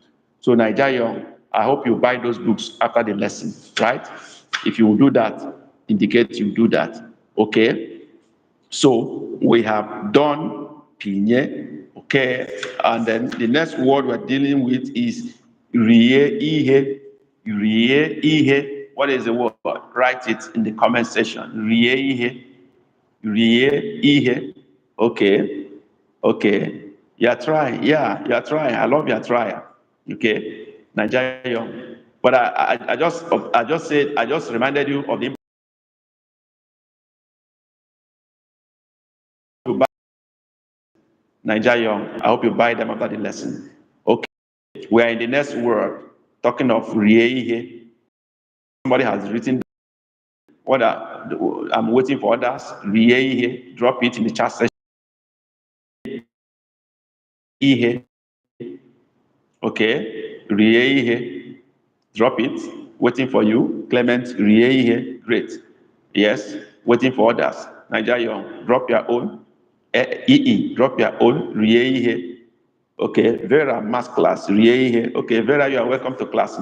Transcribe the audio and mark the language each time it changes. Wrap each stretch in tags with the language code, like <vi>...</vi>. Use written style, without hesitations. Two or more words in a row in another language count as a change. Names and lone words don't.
<en>So Nigeria, I hope you buy those books after the lesson, right? If you will do that, indicate you do that. Okay? So we have done pinye, okay? And then the next word we're dealing with is</en> <ig>rie ihe. Rie ihe.</ig> <en>What is the word? Write it in the comment section.</en> <ig>Rie ihe. Rie ihe.</ig> <en>Okay. Okay. You're trying. Yeah, you're trying. I love your try. Okay. Nigeria. But I just reminded you of the Nigeria. I hope you buy them after the lesson. Okay. We are in the next word, talking of rie. Somebody has written what I'm waiting for others. Rie. Drop it in the chat section. Ihe. Okay. Rie. Drop it. Waiting for you. Clement. Rie. Great. Yes. Waiting for others. Nigeria. Drop your own. Drop your own. Rie. Okay, Vera, math class. Okay, Vera, you are welcome to class.</en>